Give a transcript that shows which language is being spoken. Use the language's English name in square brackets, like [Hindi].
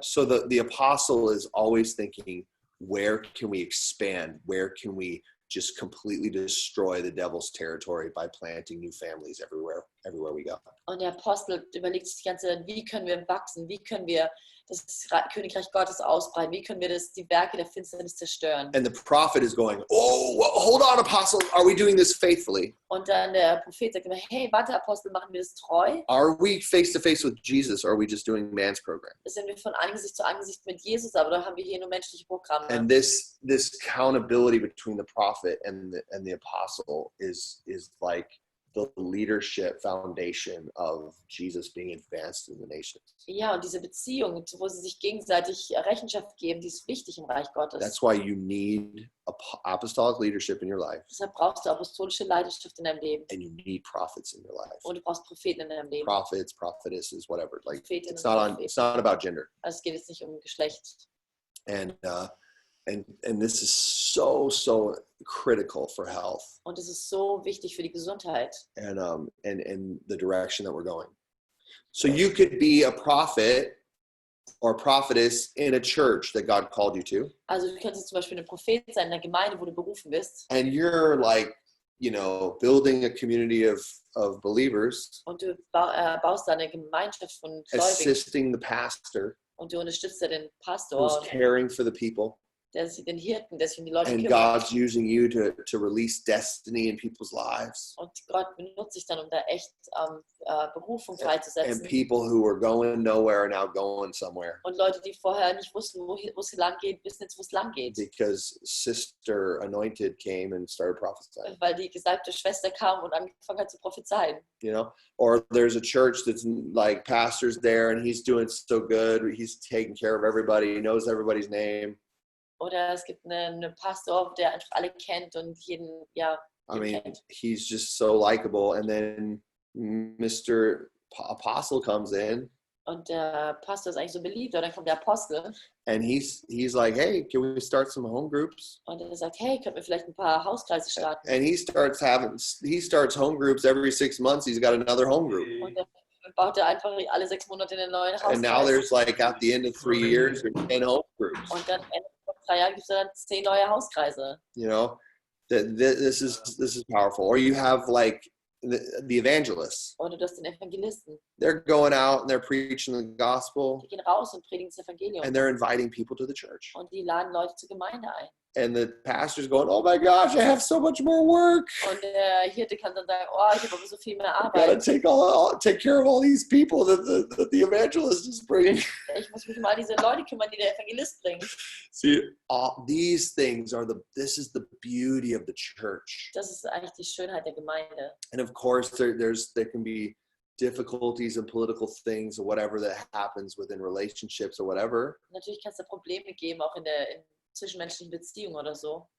[English] So the apostle is always thinking, where can we expand? Where can we just completely destroy the devil's territory by planting new families everywhere we go? [German] Und der Apostel überlegt sich die ganze Zeit, wie können wir wachsen? Wie können wir das Königreich Gottes ausbreiten? Wie können wir die Werke der Finsternis zerstören? [English] And the prophet is going, oh, well, hold on, apostle, are we doing this faithfully? [German] Und dann der Prophet sagt immer, hey, warte, Apostel, machen wir das treu? [English] Are we face to face with Jesus, or are we just doing man's program? [German] Sind wir von Angesicht zu Angesicht mit Jesus, aber da haben wir hier nur menschliche Programme? [English] And this accountability between the prophet and the apostle is like the leadership foundation of Jesus being advanced in the nations. [German] Ja, und diese Beziehung, wo sie sich gegenseitig Rechenschaft geben, die ist wichtig im Reich Gottes. [English] That's why you need apostolic leadership in your life. [German] Deshalb brauchst du apostolische Leidenschaft in deinem Leben. [English] And you need prophets in your life. [German] Und du braust Propheten in deinem Leben. [English] Prophets, prophetesses, whatever. Like [German] Prophetinnen [English] it's not about gender. [German] Also es geht jetzt nicht um Geschlecht. [English] And this is so critical for health. [German] Und es ist so wichtig für die Gesundheit. [English] And the direction that we're going. So you could be a prophet or prophetess in a church that God called you to. [German] Also du könntest zum Beispiel ein Prophet sein in der Gemeinde, wo du berufen bist. [English] And you're like, you know, building a community of believers. [German] Und du baust da eine Gemeinschaft von Gläubigen. [English] Assisting the pastor. [German] Und du unterstützt den Pastor. [English] Who's caring for the people. [German] Der sich den Hirten, der sich um die Leute [English] And [German] kümmert. [English] God's using you to release destiny in people's lives. [German] Und Gott benutzt dich dann, um da echt Berufung freizusetzen. [English] And people who were going nowhere are now going somewhere. [German] Und Leute, die vorher nicht wussten, wo es lang geht, wissen jetzt, wo es lang geht. [English] Because Sister Anointed came and started prophesying. [German] Weil die gesalbte Schwester kam und angefangen hat zu prophezeien. [English] You know, or there's a church that's like pastor's there and he's doing so good. He's taking care of everybody. He knows everybody's name. [German] Oder es gibt einen Pastor, der einfach alle kennt und jeden, ja, [English] I mean, [German] kennt. [English] he's just so likable. And then Mr. Apostle comes in. [German] Und der Pastor ist eigentlich so beliebt. Und dann kommt der Apostel. [English] And he's like, hey, can we start some home groups? [German] Und er sagt, hey, können wir vielleicht ein paar Hauskreise starten? [English] And he starts home groups every 6 months. He's got another home group. [German] Und dann baut er einfach alle 6 Monate einen neuen Hauskreis. [English] And now there's like at the end of 3 years, there's 10 home groups. [German] Und dann Ende von 3 Jahren gibt es dann 10 neue Hauskreise. [English] You know, this is powerful. Or you have like the evangelists. [German] Oder du hast den Evangelisten. [English] They're going out and they're preaching the gospel. [German] Die gehen raus und predigen das Evangelium. [English] And they're inviting people to the church. [German] Und die laden Leute zur Gemeinde ein. [English] And the pastor's going, oh my gosh, I have so much more work. [German] Und der Hirte kann dann sagen, oh, ich habe aber so viel mehr [English] Gotta [German] Arbeit. [English] take care of all these people that the evangelist is bringing. [German] Ich muss mich um all diese Leute kümmern, die der Evangelist bringt. [English] See, all these things this is the beauty of the church. [German] Das ist eigentlich die Schönheit der Gemeinde. [English] And of course, there can be difficulties and political things or whatever that happens within relationships or whatever. [German] Natürlich kann es da Probleme geben, auch in zwischenmenschlichen Beziehungen oder so.